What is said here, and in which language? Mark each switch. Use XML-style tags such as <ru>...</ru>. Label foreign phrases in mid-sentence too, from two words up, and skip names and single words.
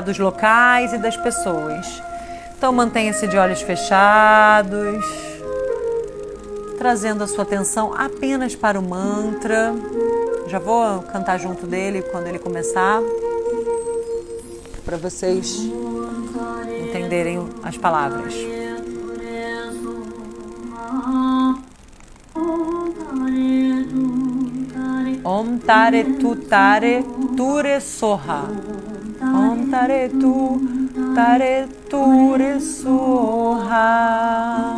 <pt>Dos locais e das pessoas. Então mantenha-se de olhos fechados, trazendo a sua atenção apenas para o mantra. Já vou cantar junto dele quando ele começar, para vocês entenderem as palavras.</pt> <sa>Om Tare Tutare Ture Soha. Om Tare Tutare Ture Soha.</sa>